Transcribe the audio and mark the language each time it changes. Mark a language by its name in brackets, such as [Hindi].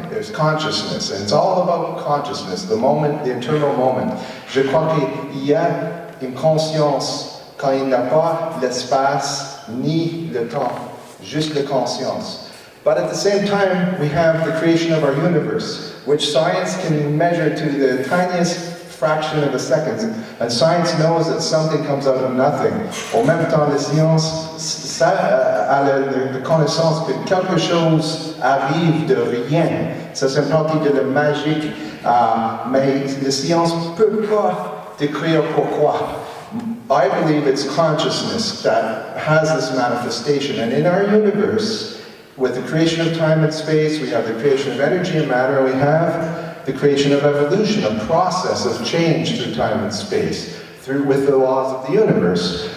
[English] There's consciousness, and it's all about consciousness, the moment, the internal moment. [French] Je crois qu'il y a une conscience quand il n'y a pas l'espace ni le temps, juste la conscience. [English] But at the same time, we have the creation of our universe, which science can measure to the tiniest fraction of a second. And science knows that something comes out of nothing. [French] En même temps, la science a la connaissance que quelque chose arrive de rien. Ça, c'est une partie de la magie. Mais la science ne peut pas décrire pourquoi. [English] I believe it's consciousness that has this manifestation. And in our universe, with the creation of time and space, we have the creation of energy and matter, and we have the creation of evolution, a process of change through time and space, with the laws of the universe.